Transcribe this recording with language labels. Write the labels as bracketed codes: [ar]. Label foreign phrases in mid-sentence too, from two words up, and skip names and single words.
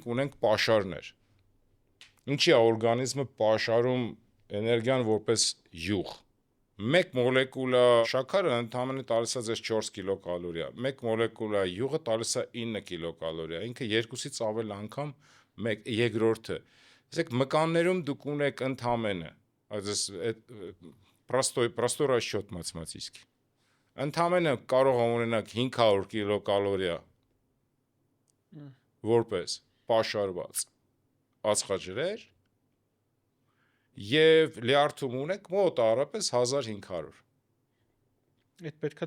[hy] ունենք պաշարներ։ Ինչի է օրգանիզմը պաշարում էներգիան որպես յուղ։ 1 մոլեկուլա շաքարը ընդհանրապես տալիս է ձեզ 4 կիլոկալորիա, 1 մոլեկուլա յուղը տալիս է 9 կիլոկալորիա, инքը 2-ից ավել անգամ երկրորդը։ Տեսեք, մկաններում դուք ունեք ընդհանրապես, այս [ru] простой расчет математический։ [hy] Ընդհանրապես կարող ունենաք 500 կիլոկալորիա որպես պաշարված ածխաջրեր եւ լյարդում ունեք մոտ առապես 1500։ Այդ պետքա